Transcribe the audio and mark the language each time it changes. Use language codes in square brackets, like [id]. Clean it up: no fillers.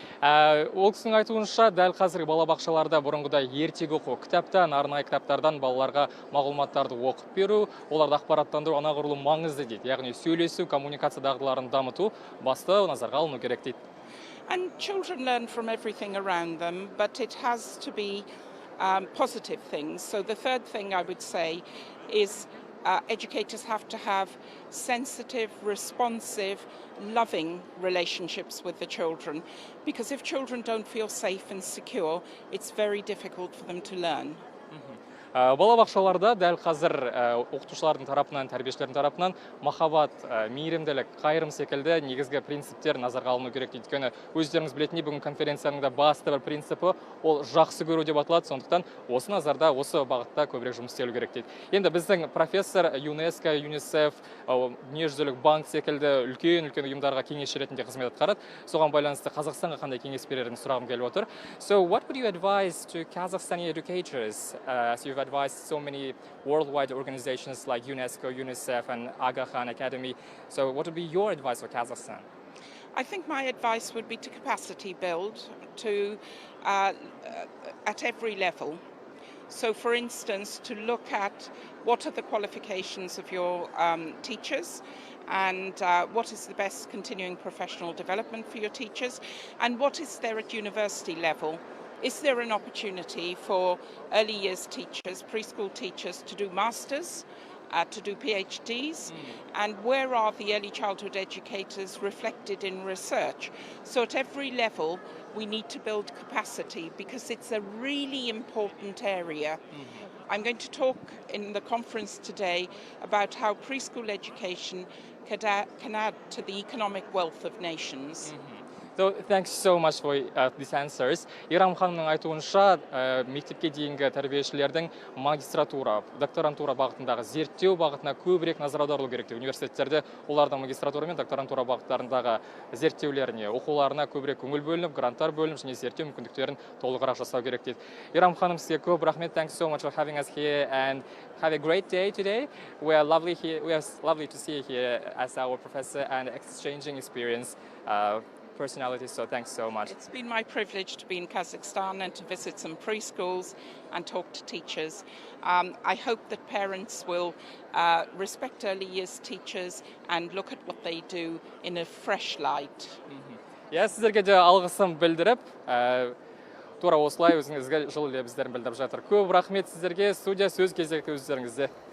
[kk] Ол кісінің айтуынша, дәл қазіргі балабақшаларда бұрынғыдай ертегі оқу, кітаптан, арнайы кітаптардан балаларға мағлұматтарды оқып беру, оларды ақпараттандыру анағұрлым маңызды дейді. Яғни сөйлесу, коммуникация дағдыларын дамыту басты назарға алыну керек дейді. [en] And children learn from everything around them, but it has to be positive things. So the third thing I would say is educators have to have sensitive, responsive, loving relationships with the children, because if children don't feel safe and secure, it's very difficult for them to learn. [kk] Балабақшаларда дәл қазір оқытушылардың тарапынан, тәрбиешілердің тарапынан махаббат, мейірімділік, қайырым секілді негізгі принциптер назарға алыну керек дейді. Өйткені өздеріңіз білетіндей, бүгін конференцияның да басты бір принципі ол жақсы көру деп аталады. Сондықтан осы назарда, осы бағытта көбірек жұмыс істелу керек дейді. Енді біздің профессор ЮНЕСКО, ЮНИСЕФ, дүниежүзілік банк секілді үлкен ұйымдарға кеңесші ретінде қызмет атқарады. Соған байланысты Қазақстанға қандай кеңес берерін сұрағым келіп отыр. [en] So what would you advise to Kazakhstani educators as you've advised so many worldwide organizations like UNESCO, UNICEF and Aga Khan Academy. So what would be your advice for Kazakhstan? I think my advice would be to capacity build at every level. So for instance, to look at what are the qualifications of your teachers, and what is the best continuing professional development for your teachers, and what is there at university level. Is there an opportunity for early years teachers, preschool teachers, to do masters to do PhDs, and where are the early childhood educators reflected in research? So at every level, we need to build capacity because it's a really important area. I'm going to talk in the conference today about how preschool education can add to the economic wealth of nations. So thanks so much for these answers. [kk] Ирам ханымның айтуынша, мектепке дейінгі тәрбиешілердің магистратура, докторантура бағытындағы зерттеу бағытына көбірек назар аударылу керек. Университеттерде олардың магистратура мен докторантура бағыттарындағы зерттеулеріне, оқуларына көбірек көңіл бөлініп, гранттар бөлініп, және зерттеу мүмкіндіктерін толығырақ жасау керек дейді. Ирам ханым, сізге көп рахмет. [en] Thanks so much for having us here and have a great day today. We are lovely to see you here as our professor and exchanging experience. Personality, so thanks so much. It's been my privilege to be in Kazakhstan and to visit some preschools and talk to teachers. I hope that parents will respect early years teachers and look at what they do in a fresh light. [kk] Сіздерге де алғысым білдіріп, тура осылай өзіңізге жылы лебіздерін білдіріп жатыр. Көп рахмет сіздерге. Студия сөз кезекті өздеріңізде.